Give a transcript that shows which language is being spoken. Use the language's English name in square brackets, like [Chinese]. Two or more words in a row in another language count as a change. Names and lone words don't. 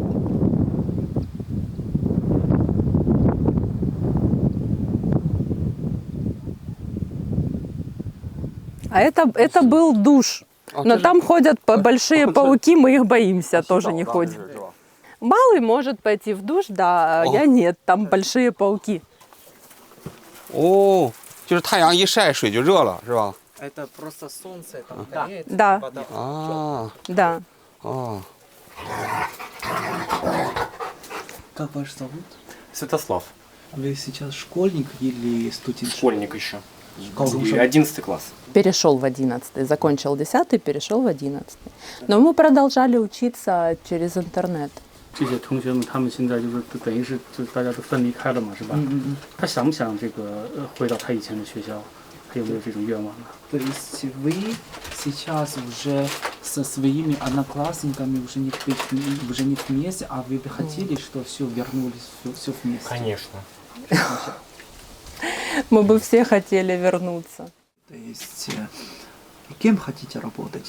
[Russian] А это был душ. Но там ходят большие пауки, мы их боимся, тоже не ходим. Малый может пойти в душ, да, я нет, там большие пауки. [Chinese] 哦，就是太阳一晒，水就热了，是吧？ [Russian] Это просто солнце там греет. Да, вода. [Chinese] 啊 [Russian] да. [Chinese] 哦， [Russian] Как вас зовут? Святослав. Вы сейчас школьник или студент? Школьник еще. Каком И же? 11 класс. Перешел в 11, закончил 10, перешел в 11. Но мы продолжали учиться через интернет. [Chinese] 这些同学们他们现在就是等于是就大家都分离开了嘛，是吧？他想不想这个回到他以前的学校？还有没有这种愿望呢？ [Russian] То есть вы сейчас уже со своими одноклассниками уже не вместе, а вы бы хотели, что все вернулись, все вместе? Конечно. Мы бы все хотели вернуться. То есть кем хотите работать?